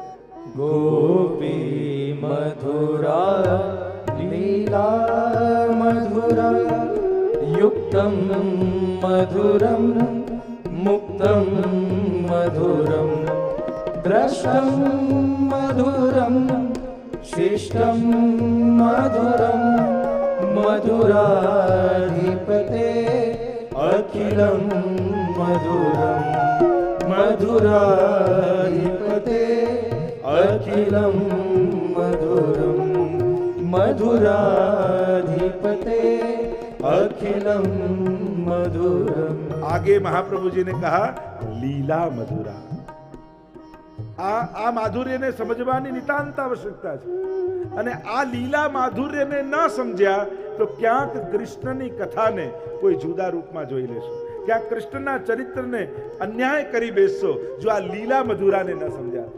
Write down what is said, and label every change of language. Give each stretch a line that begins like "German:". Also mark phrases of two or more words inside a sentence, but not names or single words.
Sanskrit: गोपी मधुरा लीला मधुरा, युक्तम मधुरम मुक्तम मधुरम, द्रष्टम मधुरम शिष्टम मधुरम, मधुराधिपते अखिलं मधुरं मधुराधिपते अखिलं मधुरं मधुराधिपते अखिलं मधुरम।
Hindi: आगे महाप्रभु जी ने कहा
Sanskrit: लीला मधुरा।
Gujarati: આ માધુર્યને સમજવાની નિતાંત આવશ્યકતા છે, અને આ લીલા માધુર્યને ન સમજ્યા તો ક્યાંક કૃષ્ણની કથાને કોઈ જુદા રૂપમાં જોઈ લેશો, ક્યાંક કૃષ્ણના ચરિત્રને અન્યાય કરી બેસશો જો આ લીલા મધુરાને ન સમજ્યા.